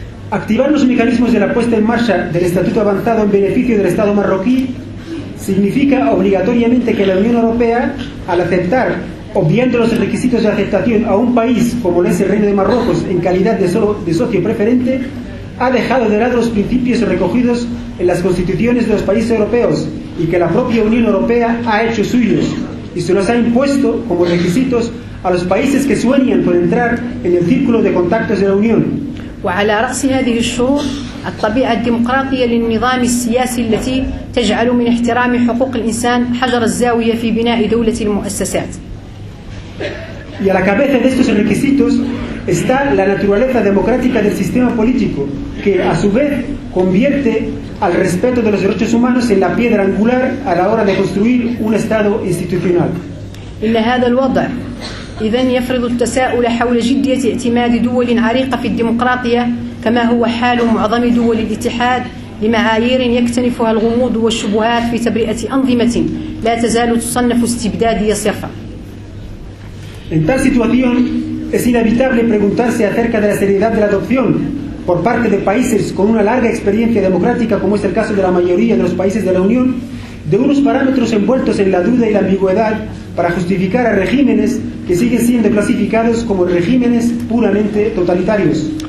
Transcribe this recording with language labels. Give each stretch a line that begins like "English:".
Spanish: Activar los mecanismos de la puesta en marcha del Estatuto Avanzado en beneficio del Estado marroquí significa obligatoriamente que la Unión Europea, al aceptar, obviando los requisitos de aceptación a un país como es el Reino de Marruecos en calidad de socio preferente, ha dejado de lado los principios recogidos en las constituciones de los países europeos y que la propia Unión Europea ha hecho suyos, y se los ha impuesto como requisitos a los países que sueñan por entrar en el círculo de contactos de la Unión.
Arabic: وعلى رأس هذه الشروط الطبيعة الديمقراطية للنظام السياسي التي تجعل من احترام حقوق الإنسان حجر الزاوية في بناء دولة المؤسسات.
Spanish: Y a la cabeza de estos requisitos está la naturaleza democrática del sistema político, que a su vez convierte al respeto de los derechos humanos en la piedra angular a la hora de construir un Estado institucional.
Arabic: إن هذا الوضع إذن يفرض التساؤل حول جدية اعتماد دول عريقة في الديمقراطية كما هو حال معظم دول الاتحاد لمعايير يكتنفها الغموض والشبهات في تبرئة أنظمة لا تزال تصنف استبدادية صرفا.
Spanish: En tal situación, es inevitable preguntarse acerca de la seriedad de la adopción por parte de países con una larga experiencia democrática, como es el caso de la mayoría de los países de la Unión, de unos parámetros envueltos en la duda y la ambigüedad para justificar a regímenes que siguen siendo clasificados como regímenes puramente totalitarios.